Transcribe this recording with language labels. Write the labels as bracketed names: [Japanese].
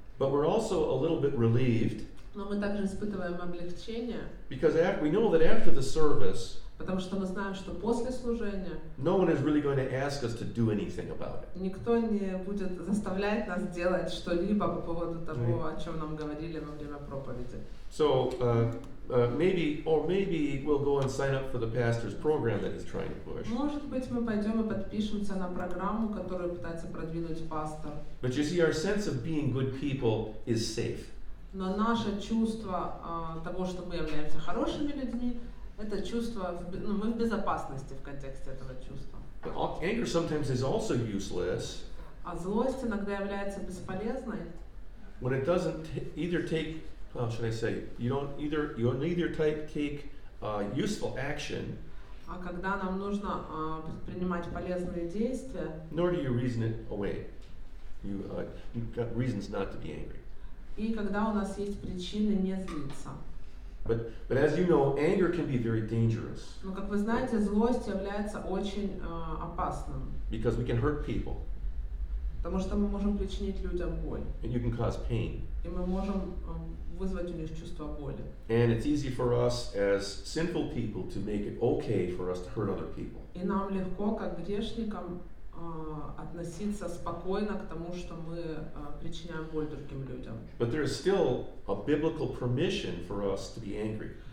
[English] but we're also a little bit relieved [Russian] но мы также испытываем облегчение, [English] because we know that after the service, [Russian] потому что мы знаем, что после служения [English] no one is really going to ask us to do anything about it. [Russian] никто не будет заставлять нас делать что-либо по поводу того, о чем нам говорили во время проповеди. [English] So maybe we'll go and sign up for the pastor's program that he's trying to push. [Russian] Может быть, мы пойдем и подпишемся на программу, которую пытается продвинуть пастор. [English] But you see, our sense of being good people is safe. [Russian] Но наше чувство того, что мы являемся хорошими людьми, это чувство, мы в безопасности в контексте этого чувства. [English] But anger sometimes is also useless [Russian] А злость иногда является бесполезной, [English] when it doesn't either take, how should I say, you don't either take useful action, [Russian] а когда нам нужно предпринимать полезные действия, [English] nor do you reason it away. You've got reasons not to be angry. [Russian] и когда у нас есть причины не злиться. [English] But as you know, anger can be very dangerous [Russian] Но, как вы знаете, злость является очень опасным, [English] because we can hurt people [Russian] потому что мы можем причинить людям боль, [English] and you can cause pain. [Russian] и мы можем вызвать у них чувство боли. [English] And it's easy for us as sinful people to make it okay for us to hurt other people. [Russian] И нам легко, как грешникам, относиться спокойно к тому, что мы причиняем боль другим людям. [English] But there is still a biblical permission for us to be angry.